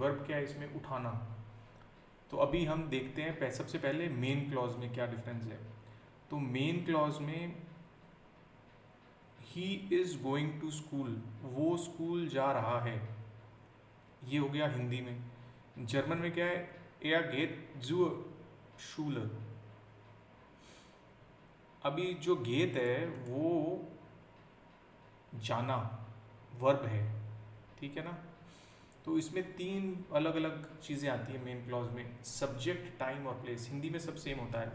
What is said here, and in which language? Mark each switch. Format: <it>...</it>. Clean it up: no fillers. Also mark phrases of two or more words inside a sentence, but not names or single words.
<hi>वर्ब क्या है इसमें, उठाना. तो अभी हम देखते हैं सबसे पहले</hi> <en>main clause</en> <hi>में क्या डिफरेंस है. तो</hi> <en>main clause</en> <hi>में</hi> <en>he is going to school,</en> <hi>वो स्कूल जा रहा है, ये हो गया हिंदी में. जर्मन में क्या है,</hi> <de>er geht zur Schule.</de> <hi>अभी जो गेत है वो जाना वर्ब है, ठीक है ना. तो इसमें तीन अलग अलग चीज़ें आती हैं</hi> <en>main clause</en> <hi>में,</hi> <en>subject time</en> <hi>और प्लेस. हिंदी में सब सेम होता है.</hi>